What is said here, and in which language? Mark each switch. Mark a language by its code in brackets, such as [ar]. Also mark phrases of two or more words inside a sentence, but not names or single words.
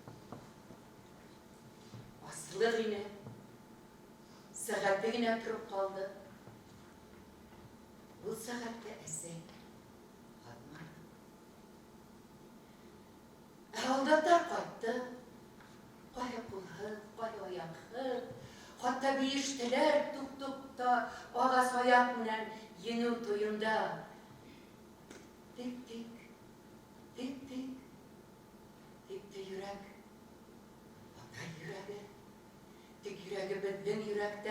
[ba] Аслык ине. Сәгате генә торып калды. Ул сәгатьтә әсәй кайтмады. Алдатар кайтты. Кая кулһыҙ, кая аяҡһыҙ. Хатта биештеләр тук-тукта ағас аяҡ менән еңеү туйында. Тик-тик, тик-тик, тикте йөрәк. Атай йөрәге. Тик йөрәге беҙҙең йөрәктә.